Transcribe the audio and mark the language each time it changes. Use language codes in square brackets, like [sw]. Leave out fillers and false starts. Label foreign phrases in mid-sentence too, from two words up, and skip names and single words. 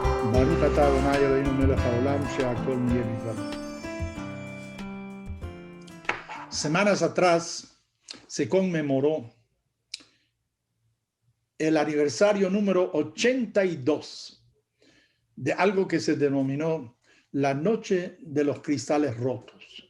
[he] ברוך אתה אדוני אלוהינו מלך העולם שהכל נהיה בדברו. [es] Semanas atrás se conmemoró el aniversario número 82 de algo que se denominó la Noche de los Cristales Rotos.